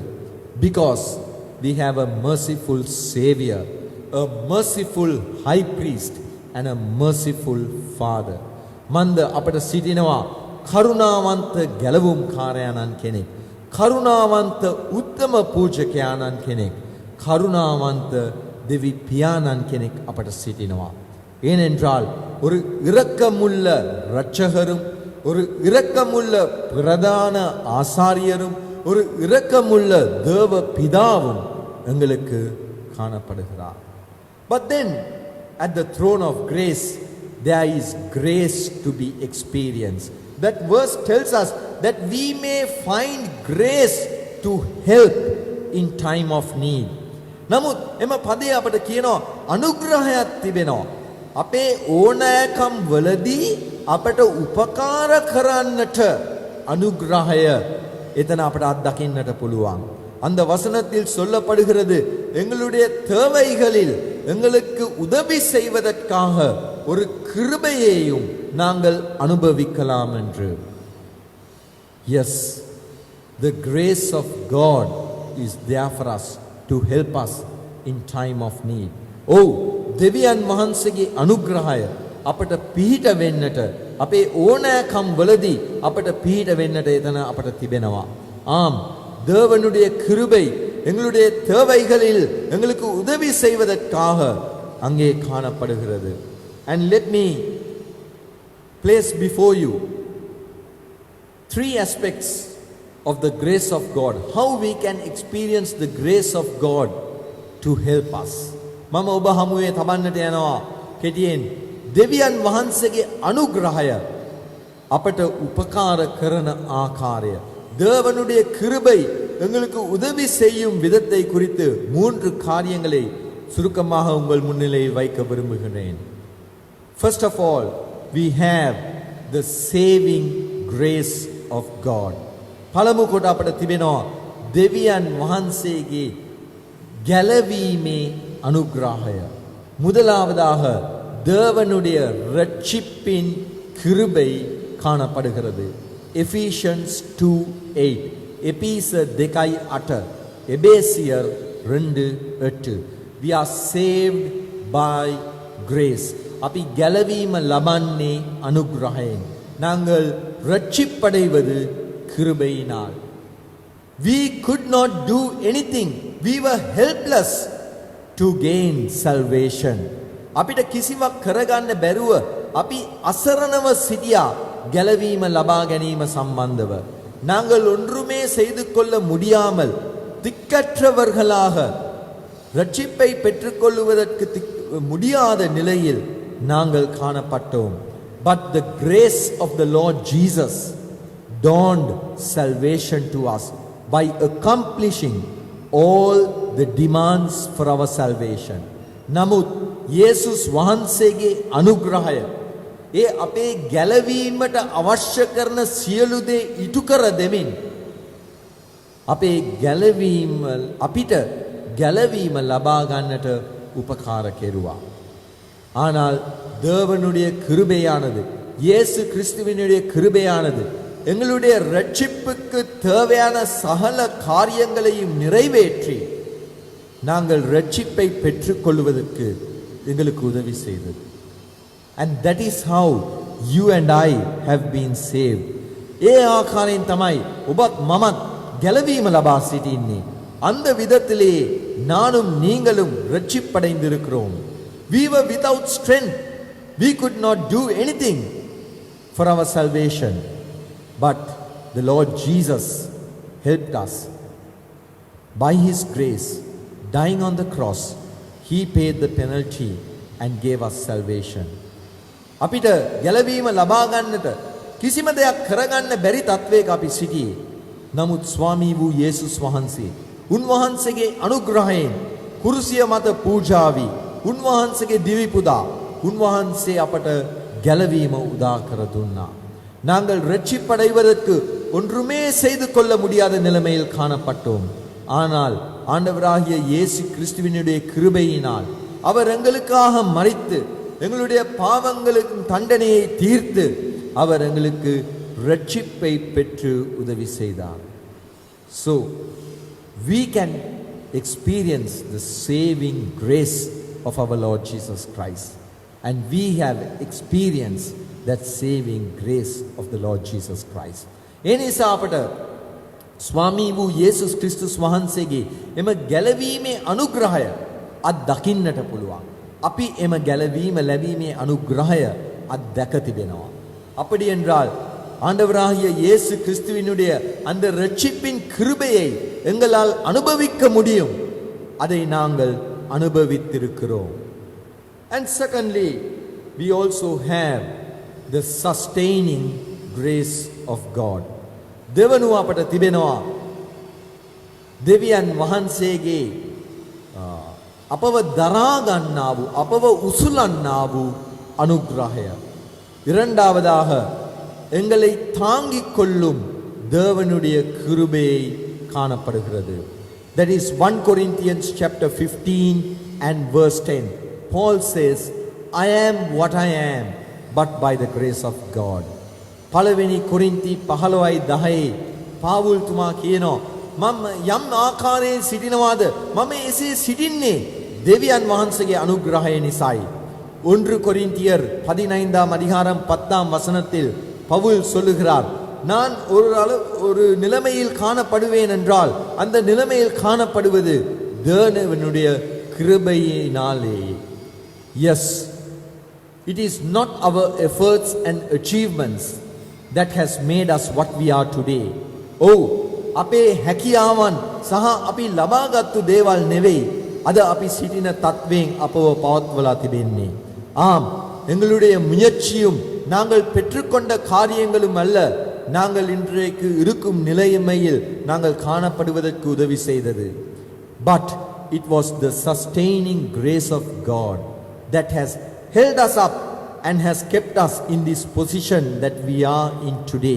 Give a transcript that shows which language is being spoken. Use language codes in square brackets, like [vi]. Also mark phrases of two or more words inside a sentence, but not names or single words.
[en] Because we have a merciful Savior, a merciful High Priest and a merciful Father. [si] මන්ද අපට සිටිනවා කරුණාවන්ත ගැලවුම් කාරයාණන් කෙනෙක්, කරුණාවන්ත උත්තම පූජකයාණන් කෙනෙක්, කරුණාවන්ත දෙවි පියාණන් කෙනෙක් අපට සිටිනවා. [ta] ஏனென்றால் ஒரு இரக்கமுள்ள இரட்சகரும், ஒரு இரக்கமுள்ள பிரதான ஆசாரியரும், ஒரு இரக்கமுள்ள தேவ பிதாவும் எங்களுக்கு காணப்படுகிறார். [en] But then at the throne of grace there is grace to be experienced. That verse tells us that we may find grace to help in time of need. [si] නමුත් එම පදේ අපට කියනවා අනුග්‍රහයක් තිබෙනවා. අපේ ඕනෑකම් වලදී අපට උපකාර කරන්නට අනුග්‍රහය එතන අපට අත්දකින්නට පුළුවන්. [ta] அந்த வசனத்தில் சொல்லப்படுகிறது, எங்களுடைய தேவைகளில் எங்களுக்கு உதவி செய்வதற்காக ஒரு கிருபையையும் நாங்கள் அனுபவிக்கலாம் என்று. [en] Yes, the grace of God is there for us to help us in time of need. [si] Oh, දෙවියන් වහන්සේගේ අනුග්‍රහය අපට පිහිට වෙන්නට, අපේ ඕනෑකම් වලදී අපට පිහිට වෙන්නට එතන අපට තිබෙනවා. [ta] ஆம், தேவனுடைய கிருபை எங்களுடைய தேவைகளில் எங்களுக்கு உதவி செய்வதற்காக அங்கே காணப்படுகிறது. [en] And let me place before you three aspects of the grace of God, how we can experience the grace of God to help us. [si] මම ඔබ හමුවේ තබන්නට යනවා කෙටියෙන් දෙවියන් වහන්සේගේ අනුග්‍රහය අපට උපකාර කරන ආකාරය [ta] தேவனுடைய கிருபை எங்களுக்கு உதவி செய்யும் விதத்தை குறித்து 3 காரியங்களை சுருக்கமாக உங்கள் முன்னிலையில் வைக்க விரும்புகிறேன். [en] First of all, we have the saving grace of God. [si] පළමු කොට අපට තිබෙනවා දෙවියන් වහන්සේගේ ගැලවීමේ අනුග්‍රහය. [ta] முதலாவதாக தேவனுடைய ரட்சிப்பின் கிருபை காணப்படுகிறது. [en] Ephesians 2:8 எபேசியர் 2:8 எபேசியர் 2:8 we are saved by grace. [si] අපි ගැලවීම ලබන්නේ අනුග්‍රහයෙන්. [ta] நாங்கள் ரட்சிப்படைவது கிருபையினால். [en] We could not do anything. We were helpless to gain salvation. [si] අපිට කිසිවක් කරගන්න බැරුව අපි අසරණව සිටියා ගැලවීම ලබා ගැනීම සම්බන්ධව. [ta] நாங்கள் ஒன்றுமே செய்து கொள்ள முடியாமல் திக்கற்றவர்களாக ரட்சிப்பை பெற்றுக்கொள்வதற்கு முடியாத நிலையில் நாங்கள் காணப்பட்டோம். [en] But the grace of the Lord Jesus dawned salvation to us by accomplishing all the demands for our salvation. [si] නමුත් යේසුස් වහන්සේගේ අනුග්‍රහය ඒ අපේ ගැලවීමට අවශ්‍ය කරන සියලු දේ ඉටු කර දෙමින් අපේ ගැලවීම අපිට ගැලවීම ලබා ගන්නට උපකාර කෙරුවා. [ta] ஆனால் தேவனுடைய கிருபையானது இயேசு கிறிஸ்துவினுடைய கிருபையானது எங்களுடைய ரட்சிப்புக்கு தேவையான சகல காரியங்களையும் நிறைவேற்றி நாங்கள் ரட்சிப்பை பெற்றுக்கொள்வதற்கு எங்களுக்கு உதவி செய்தது. [en] And that is how you and I have been saved. [si] ඒ ආකාරයෙන් තමයි ඔබත් මමත් ගැලවීම ලබා සිටින්නේ. [ta] அந்த விதத்திலே நானும் நீங்களும் ரட்சிப்படைந்திருக்கிறோம். [en] We were without strength. We could not do anything for our salvation. But the Lord Jesus helped us. By His grace, dying on the cross, He paid the penalty and gave us salvation. [si] අපිට ගැලවීම ලබා ගන්නට කිසිම දෙයක් කරගන්න බැරි තත්වයක අපි සිටියේ. නමුත් ස්වාමී වූ යේසුස් වහන්සේ උන්වහන්සේගේ අනුග්‍රහයෙන් කුරුසිය මත පූජා වී උන්වහන්සේගේ දිවි පුදා උන්වහන්සේ අපට ගැලවීම උදා කර දුන්නා. [ta] நாங்கள் ரட்சிப்படைவதற்கு ஒன்றுமே செய்து கொள்ள முடியாத நிலைமையில் காணப்பட்டோம். ஆனால் ஆண்டவராகிய இயேசு கிறிஸ்துவினுடைய கிருபையினால் அவர் எங்களுக்காக மரித்து எங்களுடைய பாவங்களுக்கு தண்டனையை தீர்த்து அவர் எங்களுக்கு ரட்சிப்பை பெற்று உதவி செய்தார். [en] So we can experience the saving grace of our Lord Jesus Christ, and we have experienced that saving grace of the Lord Jesus Christ. [si] එනිසා අපට ස්වාමී වූ යේසුස් ක්‍රිස්තුස් වහන්සේගේ එම ගැලවීමේ අනුග්‍රහය අත්දකින්නට පුළුවන්. අපි එම ගැලවීම ලැබීමේ අනුග්‍රහය අත්දැක තිබෙනවා. [ta] அப்படி என்றால் ஆண்டவராகிய இயேசு கிறிஸ்துவினுடைய அந்த ரட்சிப்பின் கிருபையை எங்களால் அனுபவிக்க முடியும். அதை நாங்கள் அனுபவித்திருக்கிறோம். [en] And secondly, we also have the sustaining grace of God. [si] දෙවනුව අපට තිබෙනවා දෙවියන් වහන්සේගේ අපව දරා ගන්නා වූ අපව උසුලන්නා වූ අනුග්‍රහය. [ta] இரண்டாவதாக எங்களை தாங்கிக் கொள்ளும் தேவனுடைய கிருபை காணப்படுகிறது. [en] That is 1 Corinthians chapter 15 and verse 10. Paul says, I am what I am but by the grace of God. [si] පළවෙනි කොරින්ති 15:10 පාවුල් තුමා කියනවා මම යම් ආකාරයෙන් සිටිනවාද මම එසේ සිටින්නේ දෙවියන් වහන්සේගේ අනුග්‍රහය නිසායි. [ta] 1 கொரிந்தியர் 15ஆம் அதிகாரம் 10ஆம் வசனத்தில் பவுல் சொல்லுகிறார், நான் ஒரு நிலைமையில் காணப்படுவேன் என்றால் அந்த நிலைமையில் காணப்படுவது தேவனுடைய கிருபையினாலே. [en] Yes, it is not our efforts and achievements that has made us what we are today. [si] අපේ හැකියාවන් සහ අපි ලබාගත්තු දේවල් නෙවෙයි අද අපි සිටින තත්වයෙන් අපව පවත්වලා තිබෙන්නේ. [ta] எங்களுடைய முயற்சியும் நாங்கள் பெற்றுக்கொண்ட காரியங்களும் அல்ல நாங்கள் இன்றைக்கு இருக்கும் நிலைமையில் நாங்கள் காணப்படுவதற்கு உதவி செய்தது. [en] But it was the sustaining grace of God that has held us up and has kept us in this position that we are in today.